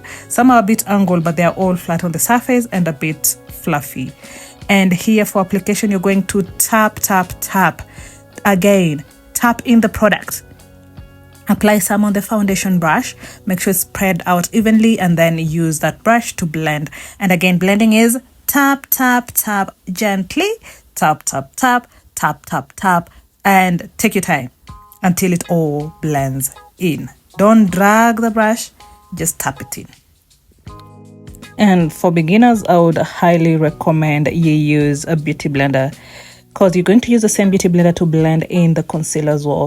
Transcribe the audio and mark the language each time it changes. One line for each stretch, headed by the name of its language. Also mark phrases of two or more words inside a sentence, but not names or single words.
English: Some are a bit angled, but they are all flat on the surface and a bit fluffy. And here for application, you're going to tap, tap, tap. Again, tap in the product. Apply some on the foundation brush. Make sure it's spread out evenly and then use that brush to blend. And again, blending is tap, tap, tap, gently. Tap, tap, tap, tap, tap, tap. And take your time until it all blends in. Don't drag the brush, just tap it in. And for beginners, I would highly recommend you use a beauty blender, because you're going to use the same beauty blender to blend in the concealer as well.